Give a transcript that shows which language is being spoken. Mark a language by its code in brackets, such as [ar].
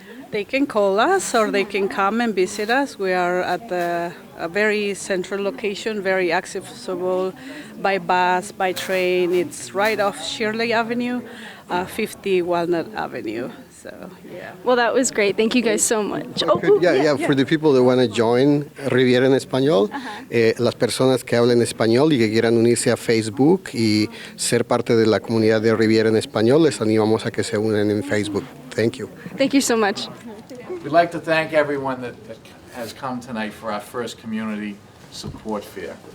[en] They can call us or they can come and visit us. We are at a very central location, very accessible by bus, by train. It's right off Shirley Avenue, 50 Walnut Avenue. So, yeah. Well, that was great. Thank you guys so much. For the people that want to join [es] Revere en Español, las personas que hablen español y que quieran unirse a Facebook y ser parte de la comunidad de Revere en Español, les animamos a que se unan en Facebook. [en] Thank you. Thank you so much. We'd like to thank everyone that has come tonight for our first community support fair.